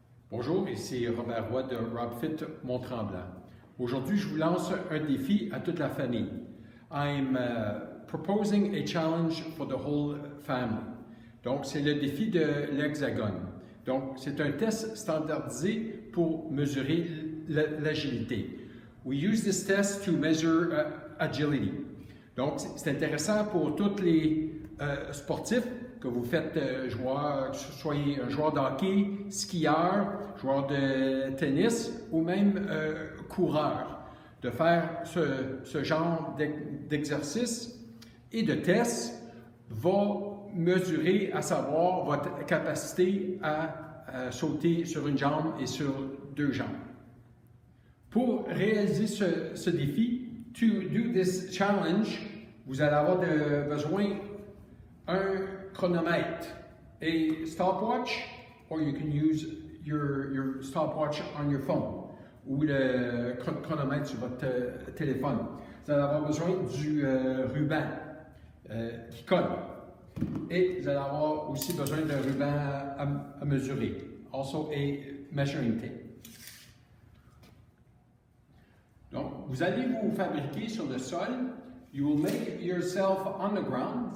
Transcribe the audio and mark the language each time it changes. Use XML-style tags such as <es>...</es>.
<fr>Bonjour, ici Robert Roy de RobFit Mont-Tremblant. Aujourd'hui, je vous lance un défi à toute la famille.</fr> <en>I'm proposing a challenge for the whole family.</en> <fr>Donc, c'est le défi de l'hexagone. Donc, c'est un test standardisé pour mesurer l'agilité.</fr> <en>We use this test to measure agility.</en> <fr>Donc, c'est intéressant pour tous les sportifs, que vous faites que ce soyez un joueur de hockey, skieur, joueur de tennis ou même coureur, de faire ce genre d'exercice et de test va mesurer, à savoir, votre capacité à sauter sur une jambe et sur deux jambes. Pour réaliser ce défi,</fr> <en>to do this challenge,</en> <fr>vous allez avoir besoin d'un chronomètre,</fr> <en>a stopwatch, or you can use your stopwatch on your phone,</en> <fr>ou le chronomètre sur votre téléphone. Vous allez avoir besoin du ruban qui colle. Et vous allez avoir aussi besoin d'un ruban à mesurer.</fr> <en>Also a measuring tape.</en> <fr>Donc, vous allez vous fabriquer sur le sol.</fr> <en>You will make yourself on the ground.</en>